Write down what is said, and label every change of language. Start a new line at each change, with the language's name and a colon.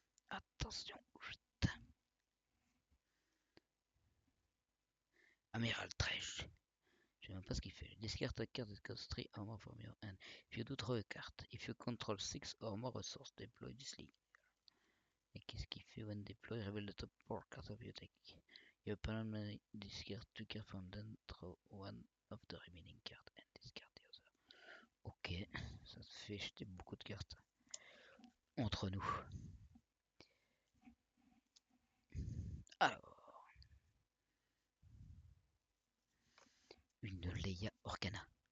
French: Attention. Amiral Tresh. Je sais même pas ce qu'il fait.
English: Discard a card that costs 3 armor from your hand. If you do draw a card, if you control 6 or more resources, deploy this league.
French: Et qu'est-ce qu'il fait
English: when deploy? Reveal the top 4 cards of your deck. Your opponent may discard 2 cards from them, draw 1 of the remaining cards and discard the other.
French: Ok, ça se fait jeter beaucoup de cartes entre nous. Alors, une Leia Organa.